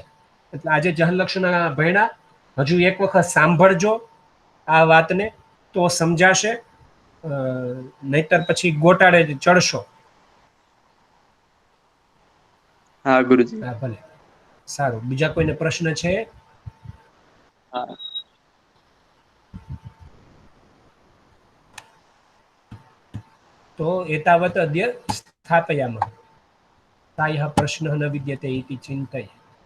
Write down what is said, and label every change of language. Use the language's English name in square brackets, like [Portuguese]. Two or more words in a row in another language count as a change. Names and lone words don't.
[Gujarati] એટલે આજે જહર લક્ષણ ભણ્યા, હજુ એક વખત સાંભળજો આ વાતને તો સમજાશે, નહીતર પછી ગોટાળે ચડશો. હા ગુરુજી. હા ભલે, સારું. બીજા કોઈને પ્રશ્ન છે? [Sanskrit] तो एतावत् अद्य स्थापयामः। प्रायः प्रश्नः न विद्यते इति चिन्तये।